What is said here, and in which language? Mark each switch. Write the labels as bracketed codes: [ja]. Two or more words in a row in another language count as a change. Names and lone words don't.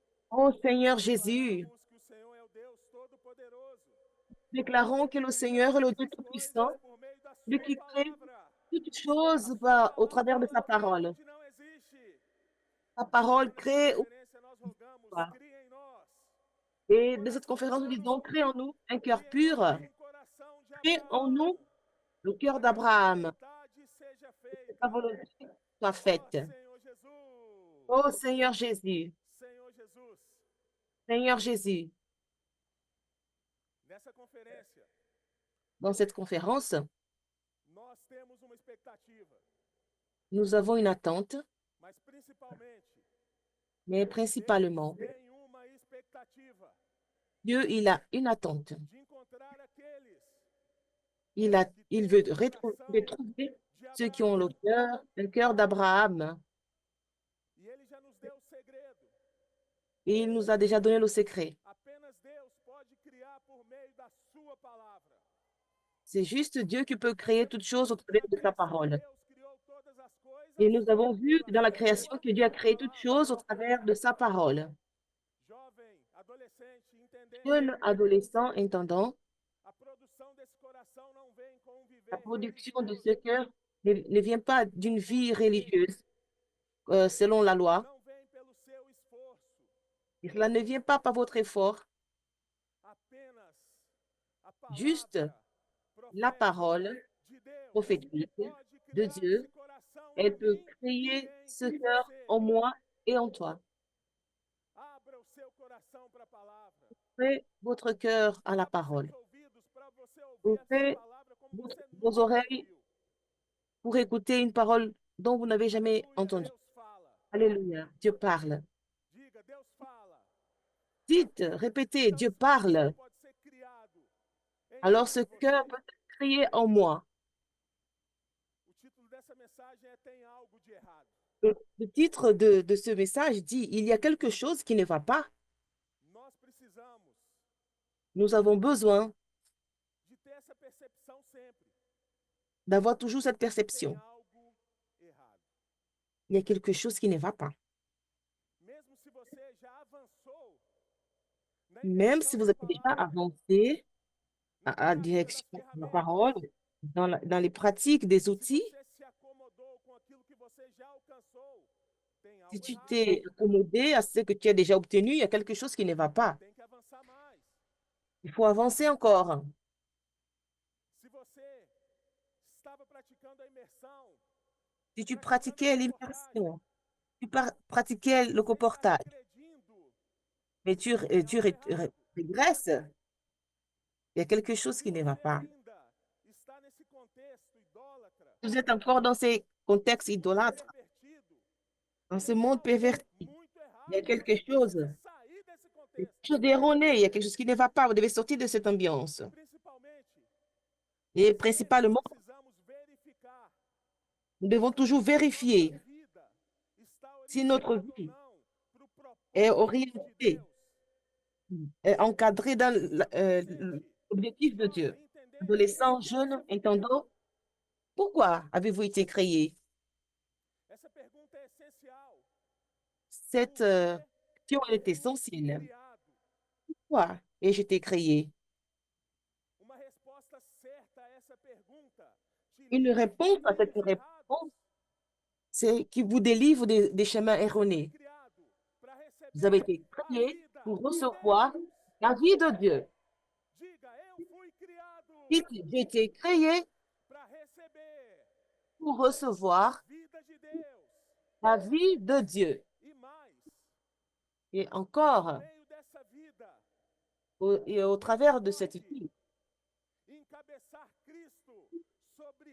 [fr] Ô Seigneur Jésus, [pt] Declaramos que o Senhor é o Deus Todo-Poderoso, [fr] déclarons que le [pt] que [fr] Seigneur est le [pt] fez [fr] Dieu [pt] as [fr] Tout-Puissant, [pt] coisas por meio da [fr] lui [pt] Sua [fr] qui crée [pt] palavra. [fr] toutes [pt] A [fr] choses [pt] Sua [fr] au [pt] palavra [fr] travers de sa [pt] não cria [fr] parole. [pt] onde não existe. [fr] Sa [pt] Pai, [fr] parole [pt] nessa [fr] crée. [pt] conferência nós rogamos, cria em nós um [fr] Et de cette [pt] coração [fr] conférence, nous disons, [pt] santo, [fr] crée en nous un cœur [pt] cria em [fr] pur, [pt] nós um coração de [fr] crée en nous [pt] Abraão, [fr] le cœur [pt] para que a tua [fr] d'Abraham, [pt] vontade seja [fr] que ta [pt] feita. [fr] volonté soit [pt] Ó [fr] faite. [pt] Senhor Jesus, [fr] Ô Seigneur Jésus, [pt] Senhor Jesus, [fr] Seigneur Jésus, [pt] nessa conferência [fr] dans cette conférence, [pt] nós temos uma expectativa, [fr] nous avons une attente, [pt] mas principalmente [fr] mais [pt] Deus [fr] principalement, [pt] tem uma expectativa [fr] Dieu, il a une attente. [pt] de encontrar aqueles que [fr] Il [pt] têm o [fr] veut [pt] coração [fr] retrouver [pt] de [fr] ceux qui ont [pt] Abraão. [fr] le cœur d'Abraham. [pt] E ele já nos deu o segredo. [fr] Et il nous a déjà donné le secret. [pt] Apenas Deus pode criar por meio da sua palavra. [fr] C'est juste Dieu qui peut [pt] Nós [fr] créer [pt] vemos [fr] toutes choses au [pt] que [fr] travers [pt] na [fr] de sa [pt] criação [fr] parole. [pt] Deus criou todas as [fr] Et [pt] coisas [fr] nous avons vu dans la [pt] pela [fr] création [pt] sua [fr] que Dieu a créé toutes [pt] palavra. [fr] choses au travers de sa parole. [pt] Jovem, adolescente, entendendo, [fr] Jeune adolescent entendant, [pt] a produção desse coração não vem com um [fr] la [pt] viver [fr] production de ce [pt] religioso, [fr] cœur ne vient pas d'une vie [pt] não vem, [fr] religieuse selon la loi. [pt] não vem pelo seu esforço. [fr] Et cela ne vient pas par votre effort. [pt] Apenas a [fr] Juste [pt] palavra [fr] la [pt] profética [fr] parole [pt] de Deus [fr] prophétique [pt] pode [fr] de [pt] criar esse [fr] Dieu, [pt] coração [fr] elle [pt] em [fr] peut [pt] mim e [fr] créer ce [pt] em [fr] cœur [pt] você. [fr] en moi et en toi. [pt] Abra o seu coração para a palavra. [fr] Ouvrez votre cœur à la [pt] Abra os seus [fr] parole. [pt] ouvidos para você ouvir essa [fr] Ouvrez [pt] palavra como você [fr] vos [pt] nunca [fr] oreilles [pt] ouviu. [fr] pour écouter une parole dont vous n'avez jamais [pt] Aleluia, [fr] entendu. [pt] Deus fala. [fr] Alléluia, Dieu parle. [pt] Diga, Deus fala. [fr] Dites, répétez, [pt] Então [fr] Dieu [pt] esse coração [fr] parle. [pt] pode ser criado em [fr] Alors [pt] mim, [fr] ce [pt] em [fr] cœur [pt] você. [fr] peut être créé en moi. [pt] O título dessa mensagem é Tem Algo de Errado. [fr] Le titre de ce message dit, il y a quelque chose qui ne va pas. [pt] Nós precisamos [fr] Nous avons besoin [pt] de ter essa percepção sempre. [fr] d'avoir toujours cette [pt] Tem [fr] perception. [pt] algo errado. [fr] Il y a quelque chose qui ne va pas. [pt] Mesmo se você já avançou na [fr] Même si [pt] imersão [fr] vous [pt] na [fr] avez déjà [pt] palavra, [fr] avancé [pt] na [fr] à [pt] prática [fr] direction [pt] das [fr] de la [pt] ferramentas, [fr] parole, dans les pratiques des [pt] se [fr] outils, [pt] você se acomodou com aquilo que você já alcançou, tem [fr] si [pt] algo [fr] tu [pt] errado. [fr] t'es accommodé à ce que tu as déjà obtenu, il y a quelque chose qui ne va pas. [pt] Tem que avançar mais. [fr] Il faut avancer encore. [pt] Se você estava praticando a imersão, [fr] Si tu [pt] praticando a [fr] pratiquais [pt] comportagem, [fr] l'immersion, tu pratiquais le [pt] você está [fr] comportage, [pt] regredindo, [fr] mais [pt] tem [fr] tu [pt] algo errado. [fr] régresses, il y a quelque chose [pt] Se [fr] qui ne va [pt] você [fr] pas. [pt] ainda está nesse contexto idólatra, [fr] Vous êtes encore dans ces contextes [pt] nesse mundo [fr] idolâtres, [pt] pervertido, [fr] dans ce [pt] tem [fr] monde [pt] algo [fr] perverti. [pt] muito [fr] Il y a [pt] errado e [fr] quelque [pt] você [fr] chose, [pt] precisa sair desse [fr] quelque [pt] contexto. [fr] chose d'erroné, il y a quelque chose qui ne va pas. Vous devez sortir de cette ambiance. [pt] E principalmente, [fr] Et [pt] nós sempre [fr] principalement, [pt] precisamos verificar [fr] nous devons toujours [pt] se a nossa [fr] vérifier [pt] vida está [fr] si notre [pt] orientada ou [fr] vie [pt] não para o [fr] est [pt] propósito de [fr] orientée, [pt] Deus. [fr] est encadrée dans [pt] Adolescente, [fr] l'objectif de Dieu. [pt] jovem, entendendo por [fr] Adolescent, [pt] que você [fr] jeune, [pt] foi criado. [fr] entendant, pourquoi avez-vous été créé? [pt] Essa pergunta é essencial. [fr] Cette [pt] Por que [fr] question [pt] eu [fr] est [pt] fui [fr] essentielle. [pt] criado? [fr] Pourquoi ai-je été créé? [pt] Uma resposta certa a essa pergunta te [fr] Une [pt] livra de [fr] réponse à cette [pt] caminhos errados. [fr] réponse, c'est qui vous délivre des chemins [pt] Você foi [fr] erronés. [pt] criado para [fr] Vous avez [pt] receber [fr] été [pt] a [fr] créé [pt] vida [fr] pour [pt] de [fr] recevoir [pt] Deus. [fr] la vie de Dieu. [pt] Diga, eu fui criado [fr] Dites, j'ai été créé [pt] para receber [fr] pour [pt] a [fr] recevoir [pt] vida de Deus. [fr] la vie de Dieu. [pt] E mais, [fr] Et [pt] por [fr] encore, [pt] meio dessa vida, [fr] et au [pt] Deus [fr] travers de cette [pt] pode [fr] vie, [pt] encabeçar Cristo sobre